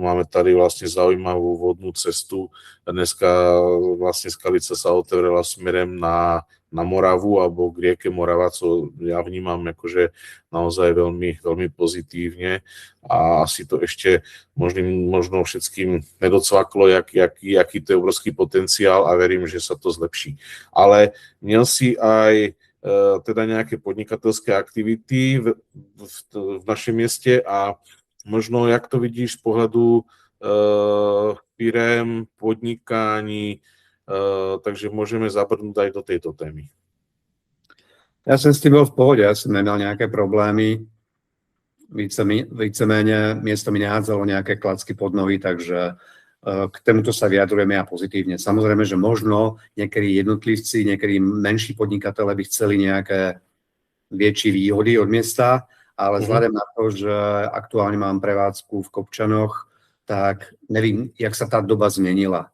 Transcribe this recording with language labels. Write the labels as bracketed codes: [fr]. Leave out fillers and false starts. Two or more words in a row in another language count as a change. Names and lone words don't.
[sk] Máme tady vlastne zaujímavú vodnú cestu. Dneska vlastne Skalica sa otvorila smerem na Moravu alebo k rieke Morava, co ja vnímam akože naozaj veľmi, veľmi pozitívne a asi to ešte možno všetkým nedocvaklo, jaký to je obrovský potenciál a verím, že sa to zlepší. [cs] Ale měl si [sk] aj teda nejaké [cs] podnikatelské aktivity v našem mieste a možno jak to vidíš z pohľadu firem, podnikání, takže můžeme zabrnout aj do této témy. Já jsem s tím byl v pohodě, já jsem neměl nějaké problémy, víceméně město mi nehádzalo nějaké klacky pod nohy, takže [sk] k tomuto sa vyjadrujeme a pozitívne. Samozrejme, že možno niektorí jednotlivci, niektorí menší podnikatelé by chceli nejaké väčšie výhody od miesta, ale vzhľadem na to, že aktuálne mám prevádzku v Kopčanoch, tak [cs] nevím, jak [sk] sa tá doba zmenila.